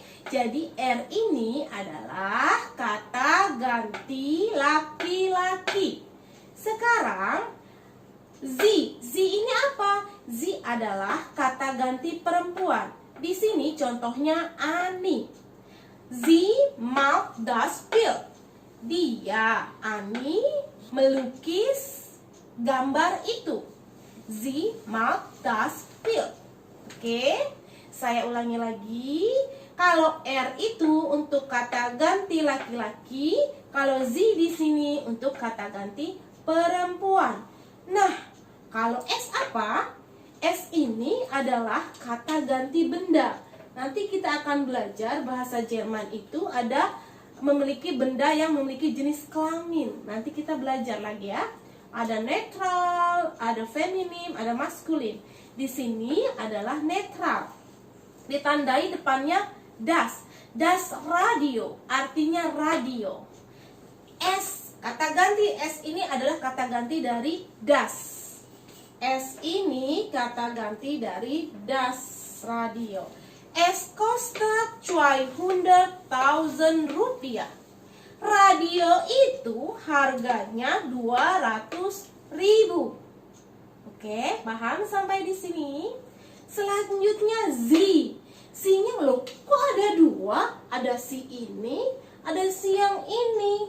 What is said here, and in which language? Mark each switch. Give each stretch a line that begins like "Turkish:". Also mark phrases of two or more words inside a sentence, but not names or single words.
Indonesian: Jadi er ini adalah kata ganti laki-laki. Sekarang sie. Sie ini apa? Sie adalah kata ganti perempuan. Di sini contohnya Ani.
German: Sie macht das Bild.
Indonesian: Dia, Ani, melukis gambar itu.
German: Sie macht das Bild.
Indonesian: Oke? Saya ulangi lagi. Kalau er itu untuk kata ganti laki-laki, kalau sie di sini untuk kata ganti perempuan. Nah, kalau es apa? Es ini adalah kata ganti benda. Nanti kita akan belajar bahasa Jerman itu ada memiliki benda yang memiliki jenis kelamin. Nanti kita belajar lagi ya. Ada netral, ada feminim, ada maskulin. Di sini adalah netral. Ditandai depannya das.
German: Das radio,
Indonesian: artinya radio. Es, kata ganti es ini adalah kata ganti dari das. Es ini kata ganti dari
German: das radio. Es kostet 200.000 rupiah.
Indonesian: Radio itu harganya 200.000. Oke, paham sampai di sini? Selanjutnya sie. Si-nya loh, kok ada dua? Ada si ini, ada si yang ini.